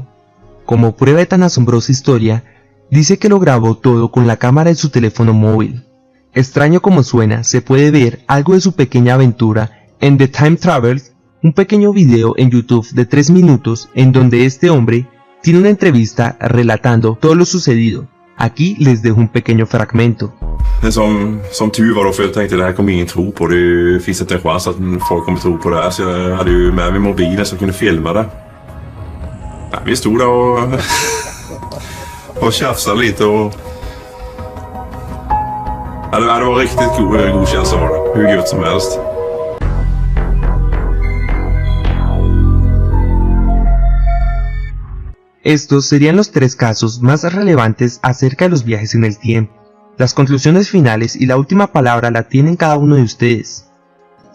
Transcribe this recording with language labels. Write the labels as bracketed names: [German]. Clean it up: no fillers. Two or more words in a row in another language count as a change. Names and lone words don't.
[Spanish] Como prueba de tan asombrosa historia, dice que lo grabó todo con la cámara de su teléfono móvil. Extraño como suena, se puede ver algo de su pequeña aventura en The Time Travel, un pequeño video en YouTube de 3 minutos en donde este hombre tiene una entrevista relatando todo lo sucedido. Aquí les dejo un pequeño fragmento. [Swedish] Som tur var då, för jag tänkte det här kommer ingen tro på. Det finns inte en chans att folk kommer tro på det här. Så jag hade ju med mig mobilen så jag kunde filma det. Ja, vi stod där och tjafsade lite och... Ja, det var riktigt god känsla var det. Hur gott som helst. [Spanish] Estos serían los 3 casos más relevantes acerca de los viajes en el tiempo. Las conclusiones finales y la última palabra la tienen cada uno de ustedes.